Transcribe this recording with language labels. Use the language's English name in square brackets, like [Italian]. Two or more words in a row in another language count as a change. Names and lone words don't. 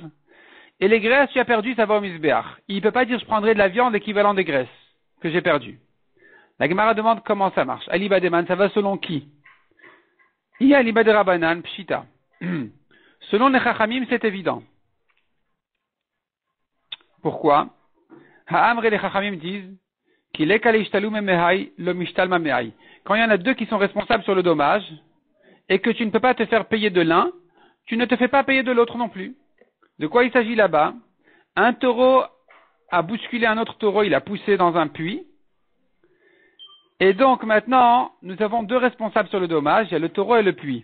[French] Et les graisses, tu as perdu, ça va au misbéach. Il ne peut pas dire je prendrai de la viande équivalent des graisses que j'ai perdues. La Gemara demande comment ça marche. [Aramaic] אליבא דמאן, [French] ça va selon qui? Il y a [Aramaic] אליבא דרבנן, פשיטא. [French] Selon les Chachamim, c'est évident. Pourquoi? Ha'amre les Chachamim disent qu'il est [Aramaic] כלישתלו מהאי לא משתלם מהאי. [French] Quand il y en a deux qui sont responsables sur le dommage et que tu ne peux pas te faire payer de l'un, tu ne te fais pas payer de l'autre non plus. De quoi il s'agit là-bas? Un taureau a bousculé un autre taureau, il a poussé dans un puits. Et donc maintenant, nous avons deux responsables sur le dommage, il y a le taureau et le puits.